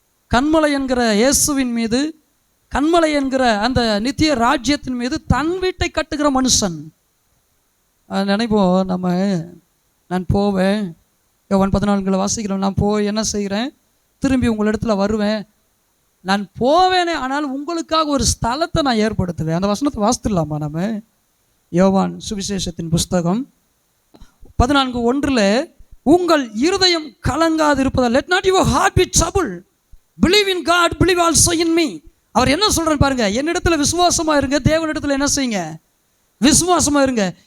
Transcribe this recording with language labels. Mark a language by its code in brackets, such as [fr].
[ta] கண்மலை என்கிற இயேசுவின் மீது, கண்மலை என்கிற அந்த நித்திய ராஜ்யத்தின் மீது தன் வீட்டை கட்டுகிற மனுஷன். நினைப்போம் நம்ம, நான் போவேன், யோவான் 14 வாசிக்கிறோம், நான் போய் என்ன செய்கிறேன், திரும்பி உங்களிடத்துல வருவேன், நான் போவேனே, ஆனால் உங்களுக்காக ஒரு ஸ்தலத்தை நான் ஏற்படுத்துவேன். அந்த வசனத்தை வாசித்துடலாமா நம்ம? யோவான் சுவிசேஷத்தின் புஸ்தகம் 14:1, உங்கள் இருதயம் கலங்காது இருப்பதால், [en] let not your heart be troubled, believe in God, believe also in me. [ta] அவர் என்ன சொல்றாரு பாருங்க, என்னிடத்துல விசுவாசமா இருங்க, தேவனிடத்துல என்ன செய்யுங்க, விசுவாசமா இருங்க.